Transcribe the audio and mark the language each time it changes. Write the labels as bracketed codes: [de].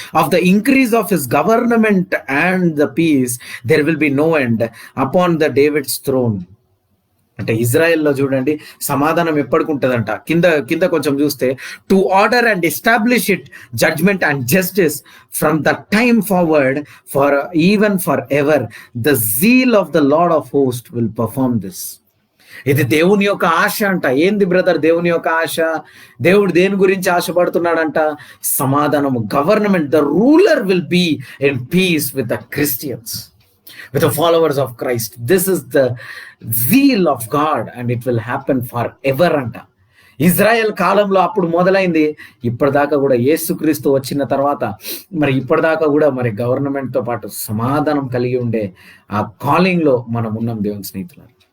[en] Of the increase of his government and the peace, there will be no end upon the David's throne. [te] అంటే ఇజ్రాయెల్లో చూడండి సమాధానం ఎప్పటికి ఉంటుందంట. కింద కొంచెం చూస్తే, [en] To order and establish it judgement and justice from the time forward for even for ever the zeal of the lord of host will perform this. [te] ఇది దేవుని యొక్క ఆశ అంట. ఏంది బ్రదర్ దేవుని యొక్క ఆశ? దేవుడు దేని గురించి ఆశపడుతున్నాడంట? సమాధానము. [en] Government, the ruler will be in peace with the Christians, with the followers of Christ. This is the zeal of God and it will happen forever అంట. [te] ఇజ్రాయెల్ కాలంలో అప్పుడు మొదలైంది, ఇప్పటిదాకా కూడా యేసుక్రీస్తు వచ్చిన తర్వాత మరి ఇప్పటిదాకా కూడా మరి గవర్నమెంట్తో పాటు సమాధానం కలిగి ఉండే ఆ కాలింగ్లో మనం ఉన్నాం దేవుని స్నేహితులారు.